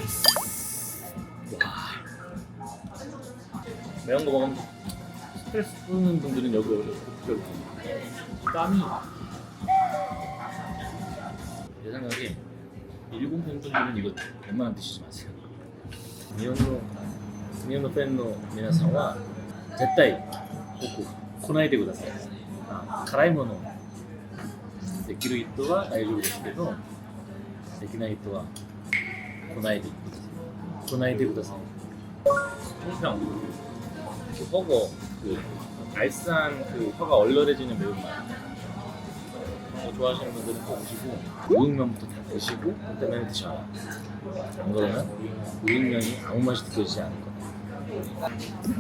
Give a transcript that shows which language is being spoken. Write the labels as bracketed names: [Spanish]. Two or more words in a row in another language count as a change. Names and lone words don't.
[Korean] 매운 거 먹으면 스트레스 푸는 분들은 여기 오셔서 땀이 제 생각에 일본 팬분들은 이거 웬만하면 드시지 마세요. [Japanese] 日本のファンの皆さんは絶対 꼭 来ないでください. 辛いものできる人は大丈夫ですけど、できない人は来ないでください。 [Korean] 통평 그 허거 그 알싸한 그 혀가 얼얼해지는 매운맛 좋아하시는 분들은 꼭 오시고 우육면부터 다 드시고 그다음에 드셔라. 안 그러면 우육면이 아무 맛이 느껴지지 않을 거예요.